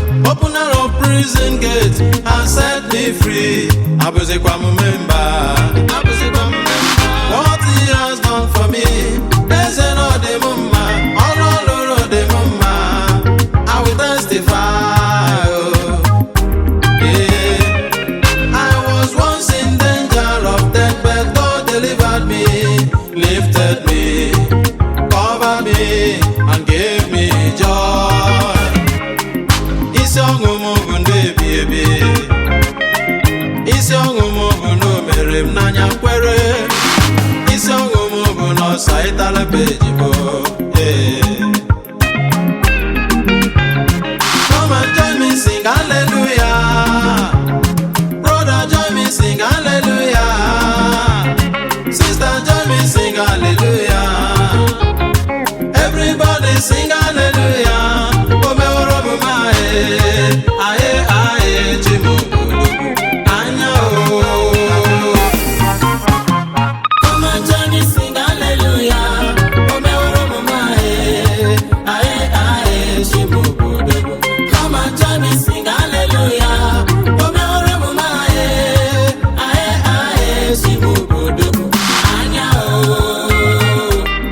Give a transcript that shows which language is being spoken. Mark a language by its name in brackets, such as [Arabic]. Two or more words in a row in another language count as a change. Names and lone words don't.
[English] Opener of prison gate has set me free. [Igbo] Abụzikwa m member. Abụzikwa m member. [English] What he has done for me, [Igbo] eze na ọ dị m mma. Ọrụ ọ lụrụ dị m mma. [English] I will testify, oh. Yeah. I was once in danger of death, but God delivered me, lifted me, covered me, and gave me joy. [Igbo] Isi ọṅụ m bụ ndụ ebi ebi. Isi ọṅụ m bụ na o mere m n'anya kwere. Isi ọṅụ m bụ na ọsa ịtala peji bụ. [English] Yeah. Come and join me, sing hallelujah. Brother, join me, sing hallelujah. Sister, join me, sing hallelujah. Everybody sing hallelujah. [Igbo] O meworo m mma, eh. Aye, aye, chi m bụ anya o. [English] Come and join me, sing hallelujah. [Igbo] O meworo m mma, eh. Aye, aye, chi m obodo. [English] Come and join me, sing hallelujah. [Igbo] O meworo m mma, eh. Aye, aye, chi m obodo. Anya, oh.